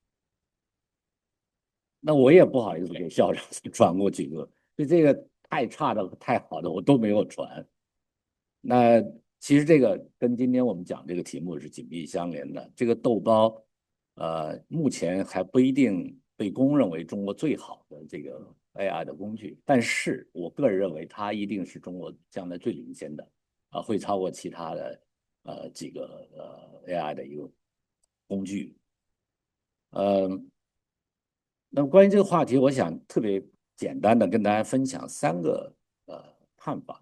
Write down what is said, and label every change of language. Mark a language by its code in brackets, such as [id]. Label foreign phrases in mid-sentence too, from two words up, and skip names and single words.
[zh] 那我也不好意思給校長傳過幾個，就這個太差的、太好的我都沒有傳。那其實這個跟今天我們講這個題目是緊密相連的。這個豆包，目前還不一定被公認為中國最好的這個 AI 的工具，但是我个人认为它一定是中国将来最领先的，会超过其他的几个AI 的一个工具。那么关于这个话题，我想特别简单的跟大家分享3个看法。